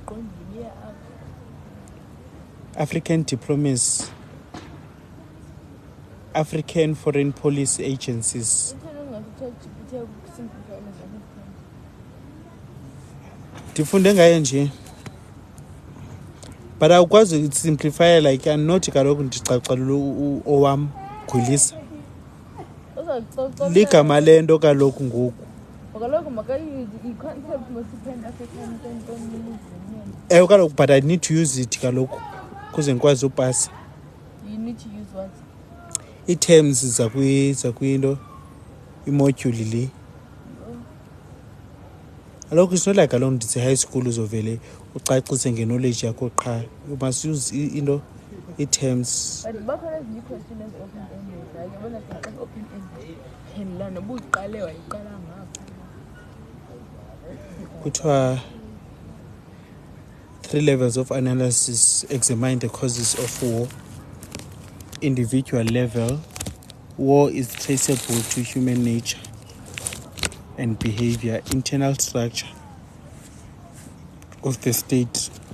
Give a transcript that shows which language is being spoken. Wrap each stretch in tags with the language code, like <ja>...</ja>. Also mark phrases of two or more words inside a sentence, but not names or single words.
<en>African diplomacy, African foreign policy agencies.</en> <xh>Ndifunde ngayo nje but awukwazi</xh> <en>simplify like</en> <xh>anothi kaloku ndicacalula owam Gwilisa ligama lento kaloku ngoku kaloku</xh> <en>but I need to use it</en> <xh>kaloku kuze ndikwazi upasa.</xh> <en>You need to use what?</en> <xh>I-terms zakwinto imodule le kaloku</xh> <en>it's not like</en> <xh>kaloku ndithi</xh> <en>high school</en> <xh>uzovele ucacise ngeknowledge yakho qha.</xh> <en>You must use</en> <xh>into i-terms. But bakhona ezinye i-question ezi-open-ended like yabona xa open-ended phendula noba uyiqale wayiqala ngapha.</xh> <en>Kuthiwa 3 levels of analysis examine the causes of war. Individual level, war is traceable to human nature and behavior. Internal structure of the state.</en>